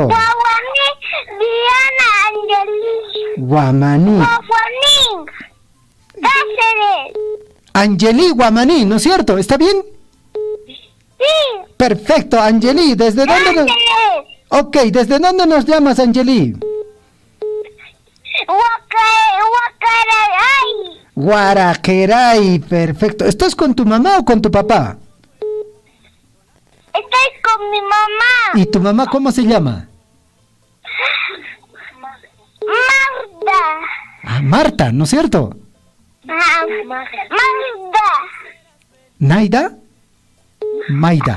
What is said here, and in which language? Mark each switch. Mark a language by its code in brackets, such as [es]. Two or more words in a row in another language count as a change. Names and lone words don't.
[es] Guamaní, Diana Angelí. Guamaní. Guamaní, Cáceres. Angelí Guamaní, ¿no es cierto? ¿Está bien? Sí. Perfecto, Angelí. ¿Desde dónde nos... Ok, ¿desde dónde nos llamas, Angelí? Guaraqueray. Guaraqueray, perfecto. ¿Estás con tu mamá o con tu papá? Estoy con mi mamá. ¿Y tu mamá cómo se llama? Marta. Ah, Marta, ¿no es cierto? Marta. ¿Naida? Maida.